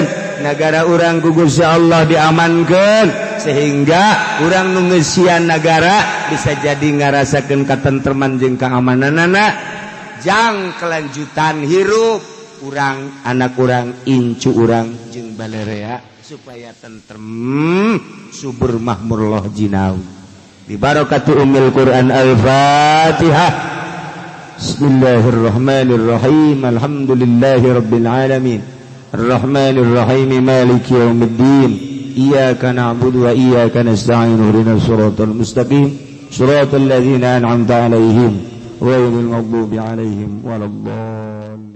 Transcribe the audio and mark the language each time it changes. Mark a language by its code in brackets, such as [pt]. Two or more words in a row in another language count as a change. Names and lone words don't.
[su] Negara urang ku Gusti Allah diamankeun sehingga urang nu ngeusian negara bisa jadi ngarasakeun katentreman jeung keamananana jang kelanjutan hirup urang anak urang incu urang jeung balerea supaya tentrem subur makmur [jv] loh jinawi [ar] ببركة أم القرآن [su] al-Fatihah. [ar] بسم الله الرحمن الرحيم. الحمد لله رب العالمين. الرحمن الرحيم مالك يوم الدين. إياك نعبد وإياك نستعين. اهدنا الصراط المستقيم. صراط الذين أنعمت عليهم غير المغضوب عليهم ولا الضالين.